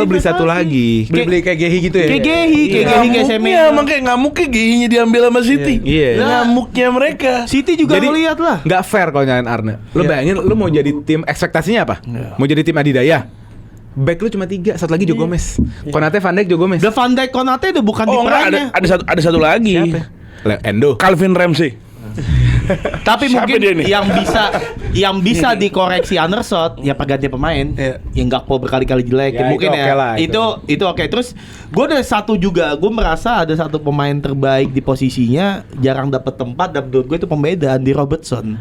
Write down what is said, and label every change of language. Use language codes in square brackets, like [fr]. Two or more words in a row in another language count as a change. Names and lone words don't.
[id] lo beli satu investasi. lagi. Beli kayak Gehi gitu ya. Kayak Gehi, kayak Semenyo. Ngamuknya, makanya ngamuknya Gehinya diambil sama City. Iya. Ngamuknya mereka. City juga Jadi ngeliat lah. nggak fair kalau nyalain Arne. Lo bayangin, lo mau jadi tim, ekspektasinya apa? Mau jadi tim adidaya. Back lu cuma 3, satu lagi Joe Gomez. Konate, Van Dijk, Joe Gomez. The Van Dijk Konate udah bukan di Oh enggak, prime-nya. ada satu lagi. Siapa? Endo. Calvin Ramsey. Tapi Siapa mungkin dia nih? yang bisa dikoreksi Andersot ya pergantian pemain. Iya. Yang Gakpo berkali-kali jelek Ya, mungkin itu ya. oke lah, itu oke. Terus gue ada satu juga, gue merasa ada satu pemain terbaik di posisinya jarang dapat tempat dan menurut gue itu pembeda, Andy Robertson.